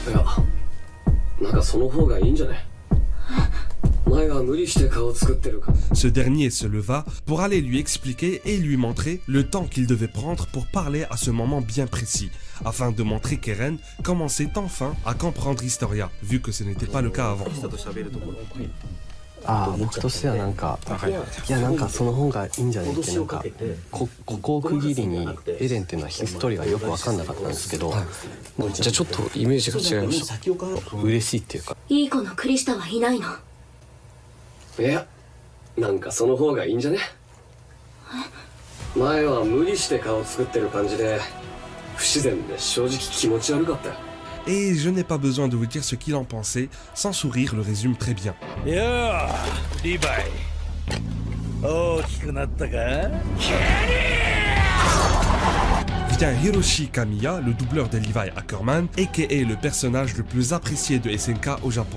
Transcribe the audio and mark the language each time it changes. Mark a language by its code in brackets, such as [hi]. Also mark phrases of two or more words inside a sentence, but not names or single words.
[fr] Ce dernier se leva pour aller lui expliquer et lui montrer le temps qu'il devait prendre pour parler à ce moment bien précis, afin de montrer qu'Eren commençait enfin à comprendre Historia, vu que ce n'était pas le cas avant. [ja] ああ、僕としてはなんか、いやなんかその方がいいんじゃないって、なんかここを区切りにエレンっていうのはヒストリーがよく分かんなかったんですけど、じゃあちょっとイメージが違いました。嬉しいっていうか。いい子のクリスタはいないの？いや、なんかその方がいいんじゃね？前は無理して顔作ってる感じで不自然で正直気持ち悪かったよ。 [fr] Et je n'ai pas besoin de vous dire ce qu'il en pensait, sans sourire le résume très bien. Yo, Levi. Oh, Vient Hiroshi Kamiya, le doubleur de Levi Ackerman, aka le personnage le plus apprécié de SNK au Japon.